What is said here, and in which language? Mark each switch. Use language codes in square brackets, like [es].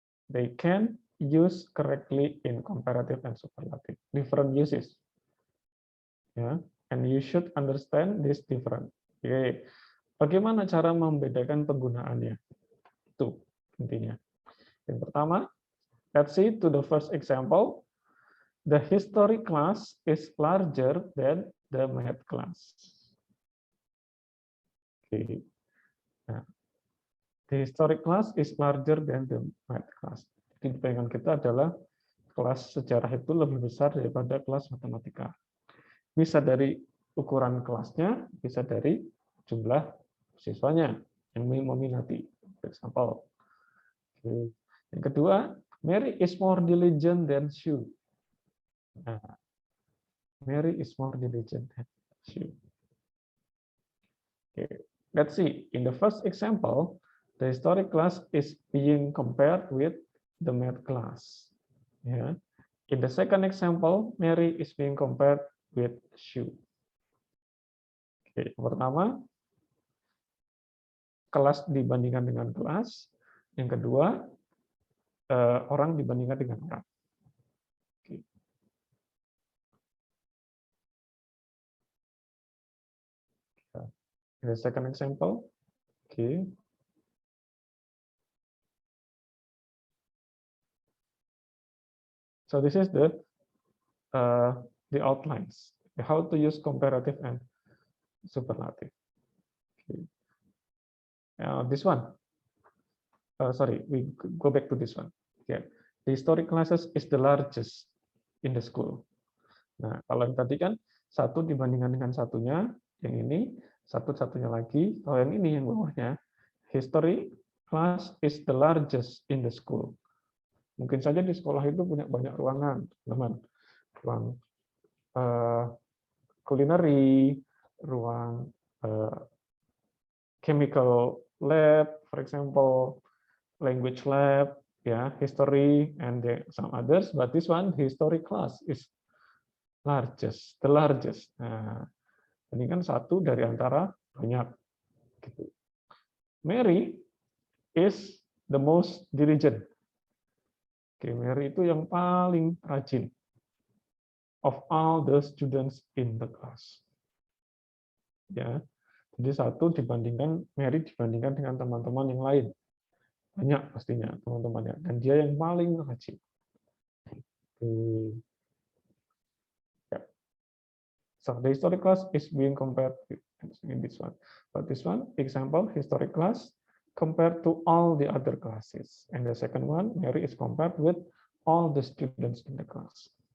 [en] They can use correctly in comparative and superlative. Different uses. Ya. And you should understand this different. Oke. [id] Bagaimana cara membedakan penggunaannya? Itu intinya. Yang pertama, [en] let's see to the first example. The history class is larger than the math class. Okay. Nah, the history class is larger than the math class. [id] Jadi bayangan kita adalah kelas sejarah itu lebih besar daripada kelas matematika. Bisa dari ukuran kelasnya, bisa dari jumlah siswanya yang meminati. [en] For example. Okay. [id] Yang kedua, [en] Mary is more diligent than Sue. Nah, Mary is more diligent than Sue. Okay. Let's see. In the first example, the history class is being compared with the math class. Yeah. In the second example, Mary is being compared with Sue. Okay. [id] Pertama, kelas dibandingkan dengan kelas. Yang kedua, orang dibandingkan dengan orang. Okay. [en] In the second example, okay. So this is the outlines, how to use comparative and superlative. Okay. This one. Sorry, we go back to this one. Okay. The historic classes is the largest in the school. [id] Nah, kalau yang tadi kan satu dibandingkan dengan satunya, yang ini satu-satunya lagi. Kalau yang ini yang bawahnya, [en] history class is the largest in the school. [id] Mungkin saja di sekolah itu punya banyak ruangan, teman. [en] Ruang culinary, ruang chemical lab, for example, language lab, yeah, history, and some others. But this one, history class, is largest, the largest. [id] Nah, ini kan satu dari antara banyak. Gitu. [en] Mary is the most diligent. Oke, Mary [id] itu yang paling rajin [en] of all the students in the class. [id] Ya, jadi satu dibandingkan Mary dibandingkan dengan teman-teman yang lain. Banyak pastinya teman-temannya, dan dia yang paling rajin. [en] So the historic class is being compared in this one. But this one, example, historic class compared to all the other classes. And the second one, Mary is compared with all the students in the class.